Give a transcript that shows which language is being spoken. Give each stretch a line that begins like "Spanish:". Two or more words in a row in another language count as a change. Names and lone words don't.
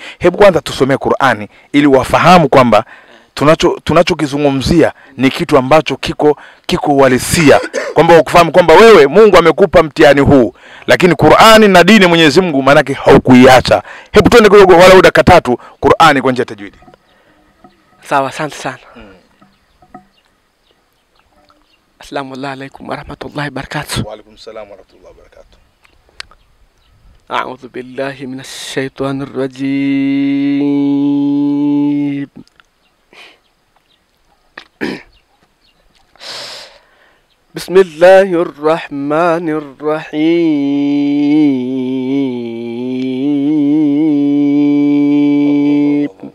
Swahili: Hebu kwanza tusomee Qur'ani ili wafahamu kwamba tunachokizungumzia ni kitu ambacho kiko uhalisia, kwamba ukifahamu kwamba wewe Mungu amekupa mtihani huu, lakini Qur'ani na dini Mwenyezi Mungu manake haukuiacha. Hebu twende kidogo wala dakika 3 Qur'ani kwa njia ya tajwidi. Sawa, asante sana.
Arabic: السلام عليكم ورحمة الله وبركاته. وعليكم السلام ورحمة الله وبركاته. أعوذ بالله من الشيطان الرجيم. بسم الله الرحمن الرحيم.